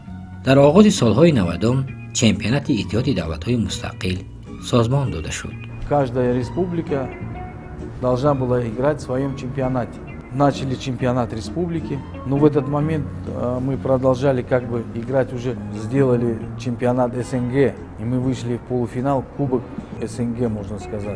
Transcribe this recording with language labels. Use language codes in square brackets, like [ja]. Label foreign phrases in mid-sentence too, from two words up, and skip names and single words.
[fa] در آغاز سالهای 90 چمپیونات اتحاد دولت‌های مستقل سازمان داده شد. [ru] Каждая республика должна была играть в своем чемпионате. Начали чемпионат республики, но в этот момент мы продолжали играть, уже сделали чемпионат СНГ, и мы вышли в полуфинал, кубок СНГ, можно сказать.